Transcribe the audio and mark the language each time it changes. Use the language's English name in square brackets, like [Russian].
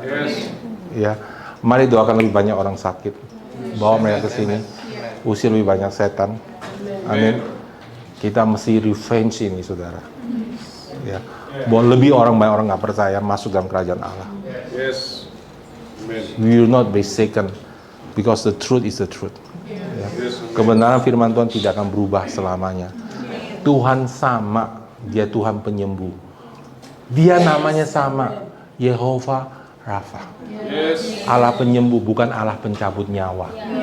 [English] Yes. [Indonesian] Ya, mari doakan lebih banyak orang sakit. Bawa mereka ke sini. Usir lebih banyak setan. Amin. Kita mesti revenge ini, saudara. Ya, bahwa lebih banyak orang nggak percaya masuk dalam kerajaan Allah. [English] Yes. Amen. We will not be shaken because the truth is the truth. [Indonesian] Ya. [English] Yes. Amen. [Indonesian] Kebenaran firman Tuhan tidak akan berubah selamanya. Tuhan sama, Dia Tuhan penyembuh. Dia namanya sama, Yehova Rafa. [English] Yes. [Indonesian] Allah penyembuh, bukan Allah pencabut nyawa.